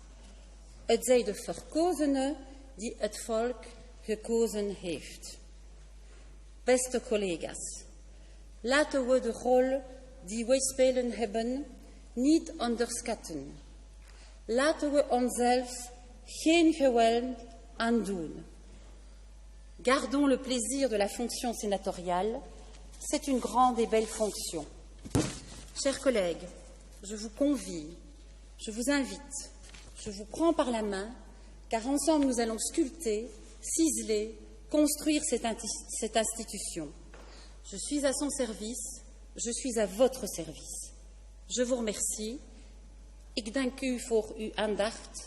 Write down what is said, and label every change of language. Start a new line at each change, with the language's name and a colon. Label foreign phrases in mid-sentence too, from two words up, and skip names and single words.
Dutch: Het zijn de verkozenen die het volk gekozen heeft. Beste collega's, laten we de rol die wij spelen hebben niet onderschatten. Laten we onszelf geen geweld aandoen.
French: Gardons le plaisir de la fonction sénatoriale. C'est une grande et belle fonction. Chers collègues, je vous convie, je vous invite, je vous prends par la main, car ensemble nous allons sculpter, ciseler, construire cette institution. Je suis à son service, je suis à votre service. Je vous remercie.
Dutch: Ik dank u voor uw aandacht.